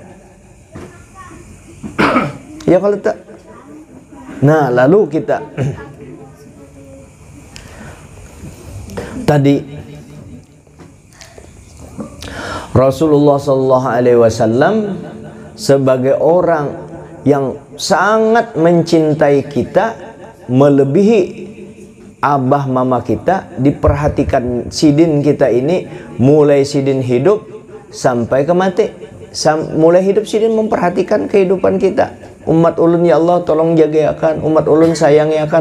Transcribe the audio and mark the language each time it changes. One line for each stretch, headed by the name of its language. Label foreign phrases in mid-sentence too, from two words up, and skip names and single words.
Indonesian: Ya kalau tak. Nah, lalu kita tadi Rasulullah
Arabic: صلى الله عليه وسلم
Indonesian: sebagai orang yang sangat mencintai kita, melebihi abah mama kita, diperhatikan sidin kita ini mulai sidin hidup sampai ke mati. Mulai hidup sidin memperhatikan kehidupan kita.
Banjar: Umat ulun ya Allah tolong jagakan, umat ulun sayangi akan.